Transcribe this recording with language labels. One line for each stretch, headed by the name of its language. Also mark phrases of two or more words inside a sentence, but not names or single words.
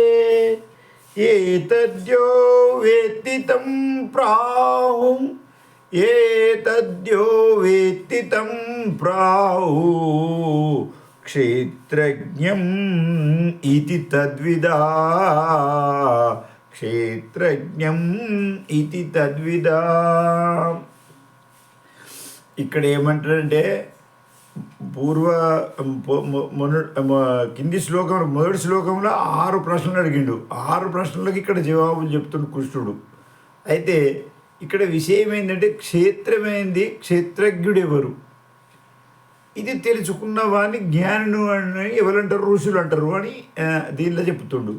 Sanskrit: एतद्यो वेत्ति तं प्राहुः एतद्यो वेत्ति तं प्राहुः क्षेत्रज्ञम् इति तद्विदा क्षेत्रज्ञं इति तद्विदा।
Telugu: ఇక్కడ ఏమంటారంటే పూర్వ కింది శ్లోకంలో మొదటి శ్లోకంలో 6 ప్రశ్నలు అడిగిండు. 6 ప్రశ్నలకు ఇక్కడ జవాబులు చెప్తుండు కృష్ణుడు. అయితే ఇక్కడ విషయం ఏంటంటే క్షేత్రమైంది, క్షేత్రజ్ఞుడు ఎవరు, ఇది తెలుసుకున్న వాడిని జ్ఞానుడు అని ఎవరంటారు, ఋషులు అంటారు అని దీనిలో చెప్తుండు.